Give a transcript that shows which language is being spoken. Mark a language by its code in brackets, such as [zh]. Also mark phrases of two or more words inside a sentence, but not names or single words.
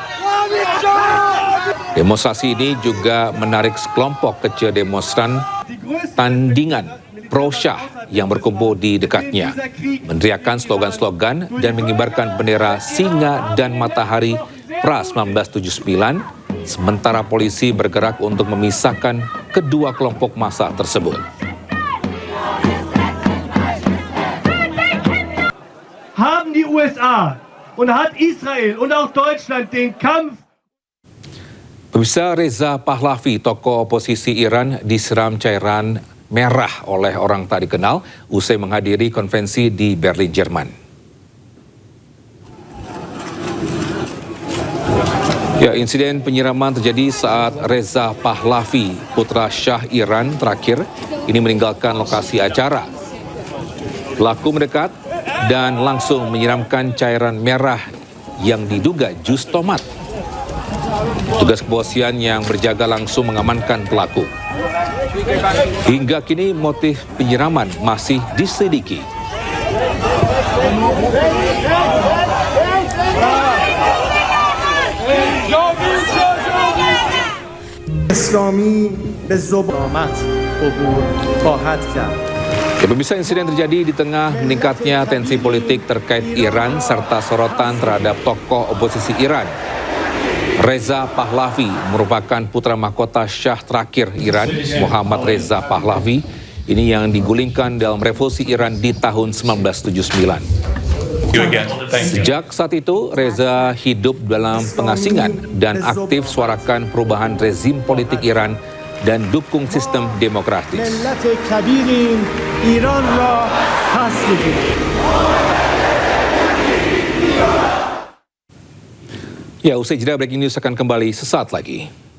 [id] Demonstrasi ini juga menarik sekelompok kecil demonstran tandingan pro-Shah yang berkumpul di dekatnya, meneriakkan slogan-slogan dan mengibarkan bendera singa dan matahari pra 1979. Sementara polisi bergerak untuk memisahkan kedua kelompok massa tersebut. [de] Haben die USA und hat Israel und auch Deutschland den Kampf. [id] Pemirsa, Reza Pahlavi, tokoh oposisi Iran, disiram cairan merah oleh orang tak dikenal usai menghadiri konvensi di Berlin, Jerman. Ya, insiden penyiraman terjadi saat Reza Pahlavi, putra Shah Iran terakhir, ini meninggalkan lokasi acara. Pelaku mendekat dan langsung menyiramkan cairan merah yang diduga jus tomat. Tugas kepolisian yang berjaga langsung mengamankan pelaku. Hingga kini motif penyiraman masih diselidiki. [fa] اسلامی به ضباط عبور خواهد کرد. [id] Ya, pemirsa, insiden terjadi di tengah meningkatnya tensi politik terkait Iran serta sorotan terhadap tokoh oposisi Iran. Reza Pahlavi merupakan putra mahkota Shah terakhir Iran, Muhammad Reza Pahlavi, ini yang digulingkan dalam revolusi Iran di tahun 1979. Sejak saat itu, Reza hidup dalam pengasingan dan aktif suarakan perubahan rezim politik Iran dan dukung sistem demokratis. [fa] ملت کبیر ایران را پس بگیرید. [id] Ya, usai jeda [en] breaking news [id] akan kembali sesaat lagi.